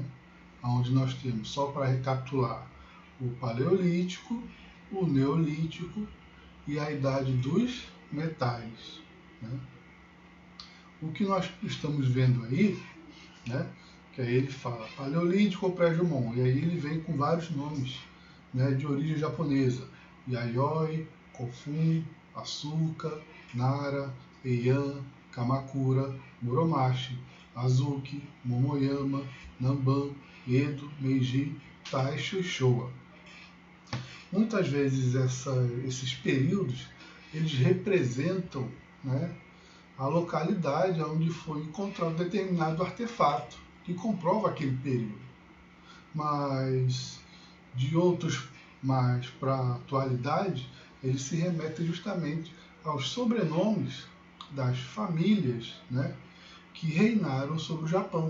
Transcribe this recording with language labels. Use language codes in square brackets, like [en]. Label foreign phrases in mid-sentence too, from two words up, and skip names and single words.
[pt] Onde nós temos, só para recapitular, o Paleolítico, o Neolítico e a Idade dos Metais. Né? O que nós estamos vendo aí, né? Que aí ele fala Paleolítico ou Pré-Jumon, e aí ele vem com vários nomes, né, de origem japonesa: Yayoi, Kofun, Asuka, Nara, Heian, Kamakura, Muromachi, Azuki, Momoyama, Namban, Edo, Meiji, Taisho e Showa. Muitas vezes esses períodos eles representam, né, a localidade onde foi encontrado determinado artefato que comprova aquele período. Mas de outros mais para a atualidade, eles se remetem justamente aos sobrenomes das famílias, né, que reinaram sobre o Japão.